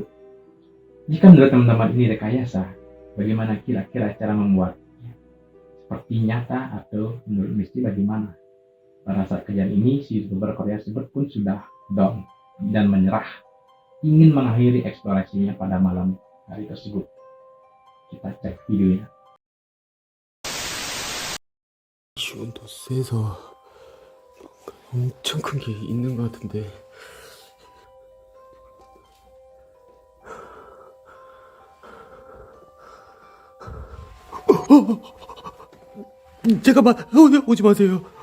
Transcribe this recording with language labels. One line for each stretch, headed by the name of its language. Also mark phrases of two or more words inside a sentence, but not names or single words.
Indonesian: Jika menurut teman-teman ini rekayasa, bagaimana kira-kira cara membuatnya seperti nyata, atau menurut Misty bagaimana? Pada saat kejadian ini, si YouTuber Korea tersebut pun sudah down dan menyerah, ingin mengakhiri eksplorasinya pada malam hari tersebut. Kita cek videonya.
Korean: 기운도 세서 엄청 큰 게 있는 것 같은데. 잠깐만, 오지 마세요.